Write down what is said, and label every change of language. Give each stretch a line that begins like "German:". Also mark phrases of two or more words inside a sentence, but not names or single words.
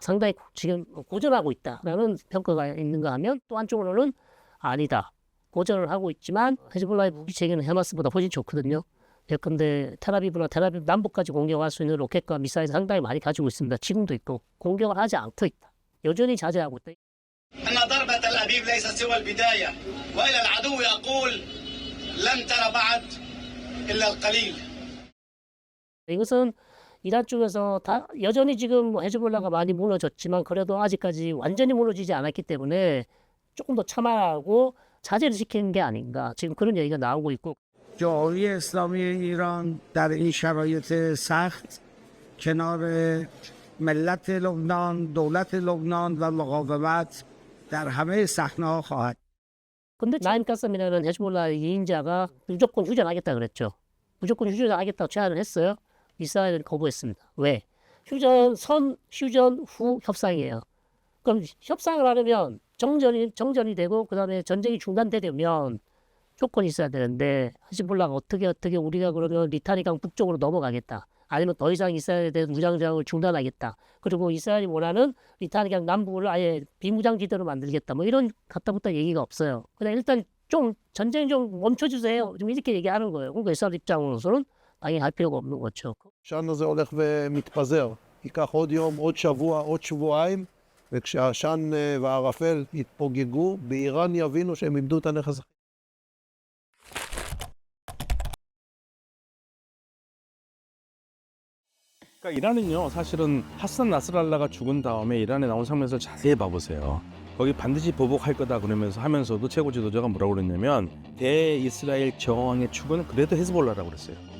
Korean: 상당히 지금 고전하고 있다라는 평가가 있는가 하면, 또 한쪽으로는 아니다. 고전을 하고 있지만 헤즈볼라의 무기 체계는 하마스보다 훨씬 좋거든요. 예컨대 텔아비브나 텔아비브 남부까지 공격할 수 있는 로켓과 미사일을 상당히 많이 가지고 있습니다. 지금도 있고 공격을 하지 않고 있다. 여전히 자제하고 있다.
Arabic: أن ضربة تل أبيب ليست سوى البداية وإلى العدو يقول لن ترى بعد إلا القليل.
Korean: 이것은 이란 쪽에서 다 여전히 지금 헤즈볼라가 많이 무너졌지만 그래도 아직까지 완전히 무너지지 않았기 때문에 조금 더 참아하고 자제를 시키는 게 아닌가, 지금 그런 얘기가 나오고 있고.
Persian: جمهوری اسلامی ایران در این شرایط سخت کنار ملت لبنان، دولت لبنان و مقاومت در همه صحنه‌ها خواهد.
Korean: 근데 나임 까셈이라는 헤즈볼라 2인자가 무조건 휴전하겠다 그랬죠. 무조건 휴전하겠다고 제안을 했어요. 이스라엘은 거부했습니다. 왜? 휴전 후 협상이에요. 그럼 협상을 하려면 정전이 되고 그다음에 전쟁이 중단되려면 조건이 있어야 되는데, 헤즈볼라가 어떻게 우리가 그러면 리타니강 북쪽으로 넘어가겠다, 아니면 더 이상 이스라엘에 대한 무장을 중단하겠다, 그리고 이스라엘이 원하는 리타니강 남부를 아예 비무장지대로 만들겠다, 뭐 이런 갔다부터 얘기가 없어요. 그냥 일단 좀 전쟁 좀 멈춰주세요, 좀 이렇게 얘기하는 거예요. 그러니까 이스라엘 입장으로서는 당연히 할 필요가 없는 거죠.
Hebrew: העשן הזה הולך ומתפזר. ייקח עוד יום, עוד שבוע, עוד שבועיים, וכשהעשן והערפל יתפוגגו, באיראן יבינו שהם איבדו את הנכס.
Korean: 그러니까 이란은요, 사실은 하산 나스랄라가 죽은 다음에 이란에 나온 장면을 자세히 봐보세요. 거기 반드시 보복할 거다 그러면서 하면서도 최고 지도자가 뭐라고 그랬냐면, 대이스라엘 저항의 축은 그래도 헤즈볼라라고 그랬어요.